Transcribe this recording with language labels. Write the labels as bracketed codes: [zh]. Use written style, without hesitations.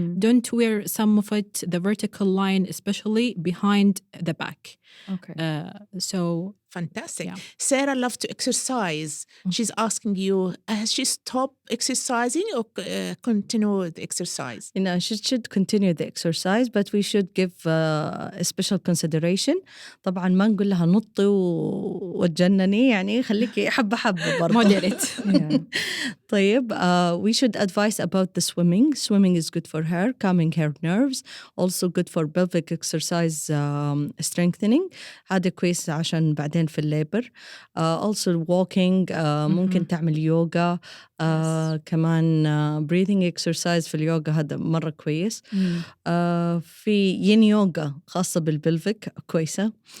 [en] Don't wear some of it, the vertical line, especially behind the back. Okay. So fantastic. Yeah. Sarah loves to exercise. She's asking you, has she stopped exercising or continue the exercise? You know, she should continue the exercise, but we should give a special consideration. [ar] طبعا ما نقول لها نطي وتجنني، يعني خليكي حبة برضه. [en] Moderate. طيب, we should advise about the swimming. Swimming is good for her, calming her nerves. Also good for pelvic exercise strengthening. [ar] هذا كويس عشان بعدين في الليبر. [en] Also walking, [ar] ممكن تعمل يوغا. كمان breathing exercise في اليوغا هذا مرة كويس. في ين يوغا خاصة بالبلفيك كويسة.